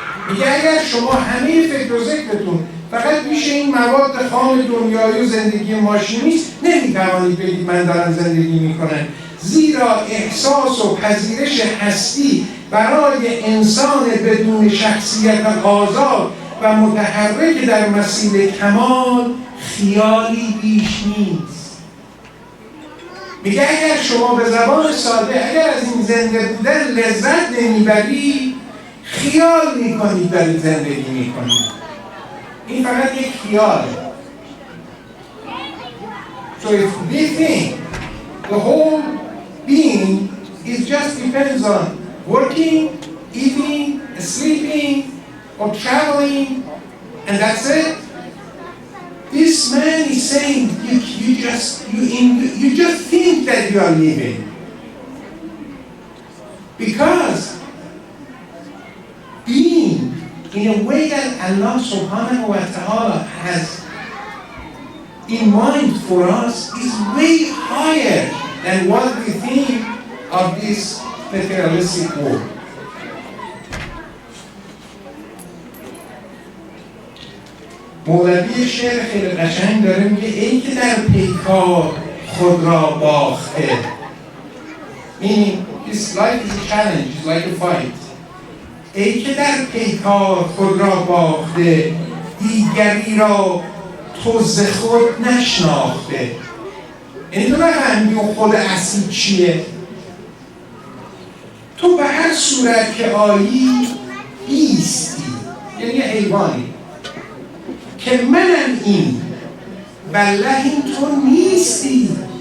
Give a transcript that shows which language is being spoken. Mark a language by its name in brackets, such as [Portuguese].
[Persian] میگه اگر شما همه فکر و ذکرتون فقط میشه این مواد خام دنیایی و زندگی ماشینی است، نمیتوانید بگید من دارم زندگی میکنم، زیرا احساس و پذیرش هستی برای انسان بدون شخصیت آزاد و متحرک در مسیر کمال خیالی بیش نیست. میگه اگر شما به زبان ساده اگر از این زنده بودن لذت نمیبری، خیال میکنید دارید زندگی میکنید. این فقط یک خیاله. [English] So if we think the whole being is just depends on working, eating, sleeping, or traveling, and that's it, this man is saying you just think that you are living, because being in a way that Allah [Arabic] subhanahu wa ta'ala [English] has in mind for us is way higher than what we think of this materialistic world. [Persian] مولوی شعر خیلی قشنگ داره، میگه ای که در پیکار خود را باخته. [English] Meaning, this life is a challenge, it's like a fight. [Persian] ای که در پیکار خود را باخته، دیگری را تو ز خود نشناخته. یعنی تو نفهمیدی اون خود اصلی چیه. تو به هر صورت که آیی ایستی، یعنی حیوانی که منم این والله این تو نیستی.